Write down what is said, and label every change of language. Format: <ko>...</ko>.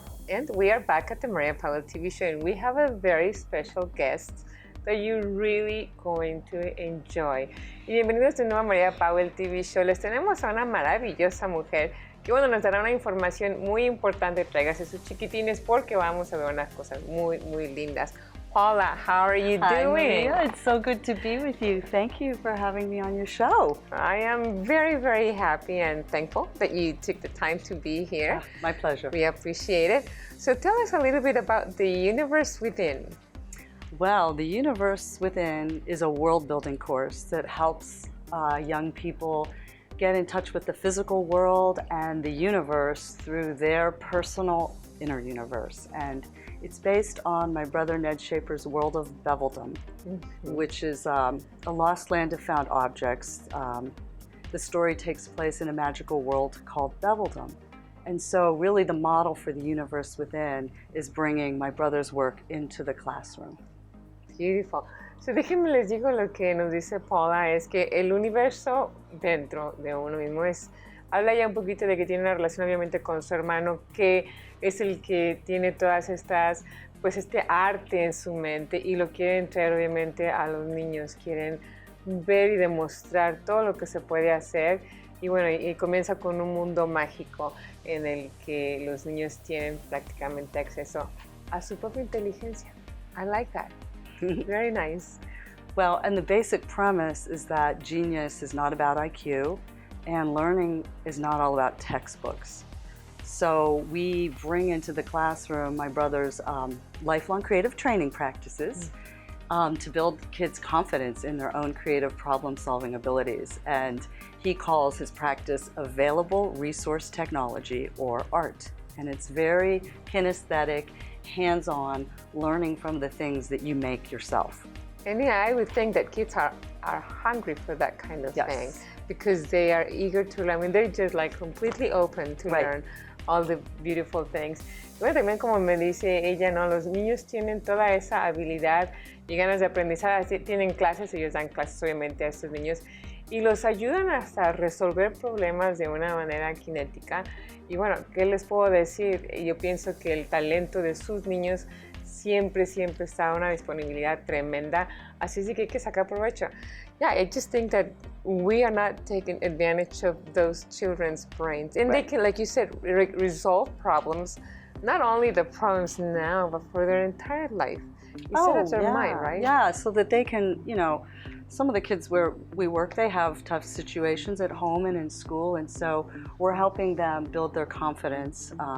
<en>And we are back at the Maria Powell TV show, and we have a very special guest that you're really going to enjoy.</en> <es>Y bienvenidos de nuevo a Maria Powell TV show. Les tenemos a una maravillosa mujer que nos dará una información muy importante. Tráigase sus chiquitines porque vamos a ver unas cosas muy lindas.</es> <en>Paula, how are you Hi, doing? Maria. It's so good to be with you. Thank you for having me on your show. I am very happy and thankful that you took the time to be here. My pleasure. We appreciate it. So tell us a little bit about the universe within. Well, the Universe Within is a world-building course that helps young people get in touch with the physical world and the universe through their personal inner universe. And it's based on my brother Ned Schaefer's World of Beveldom, which is a lost land of found objects. The story takes place in a magical world called Beveldom. And so really the model for the Universe Within is bringing my brother's work into the classroom. Beautiful.</en> <es>So déjenme les digo lo que nos dice Paula, es que el universo dentro de uno mismo habla ya un poquito de que tiene una relación obviamente con su hermano, que es el que tiene todas estas, pues este arte en su mente y lo quieren traer obviamente a los niños, quieren ver y demostrar todo lo que se puede hacer y bueno, y comienza con un mundo mágico en el que los niños tienen prácticamente acceso a su propia inteligencia.</es> <en>I like that. Very nice. Well, and the basic premise is that genius is not about IQ and learning is not all about textbooks. So we bring into the classroom my brother's lifelong creative training practices to build kids' confidence in their own creative problem-solving abilities. And he calls his practice available resource technology, or ART. And it's very kinesthetic, hands-on, learning from the things that you make yourself. And yeah, I would think that kids are hungry for that kind of thing because they are eager to learn. I mean, they're just like completely open to learn all the beautiful things.</en> <es>Bueno, también como me dice ella, ¿no? Los niños tienen toda esa habilidad y ganas de aprendizaje. Tienen clases, ellos dan clases obviamente a estos niños y los ayudan hasta a resolver problemas de una manera cinética. Y bueno, ¿qué les puedo decir? Yo pienso que el talento de sus niños siempre está a una disponibilidad tremenda, así es que hay que sacar provecho.</es> <en>Yeah, I just think that we are not taking advantage of those children's brains. And they can, like you said, resolve problems, not only the problems now, but for their entire life. Instead of their mind, right? Yeah, so that they can, you know, some of the kids where we work, they have tough situations at home and in school, and so we're helping them build their confidence.</en>